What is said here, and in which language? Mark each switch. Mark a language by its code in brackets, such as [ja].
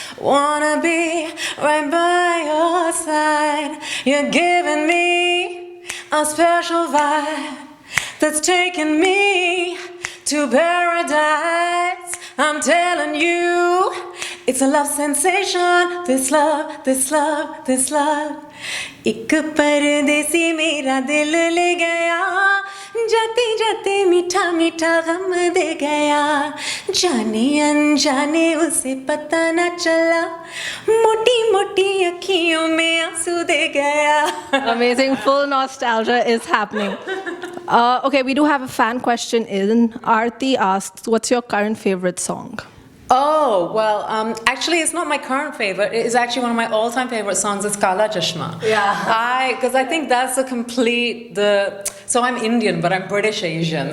[en] Wanna be right by your side. You're giving me a special vibe that's taking me to paradise. I'm telling you, it's a love sensation. This love, this love, this love. [hi] एक परदेसी मेरा दिल ले गया, जाते जाते मीठा मीठा गम दे गया, जाने अनजाने उसे पता न चला, मोटी मोटी अखियों में आंसू दे गया. [en] Amazing, full nostalgia is happening. Okay, we do have a fan question in. Aarti asks, what's your current favorite song? Oh, well, actually, it's not my current favorite. It is actually one of my all-time favorite songs. It's Kala Chashma. Yeah. Because I think that's a so I'm Indian, but I'm British Asian.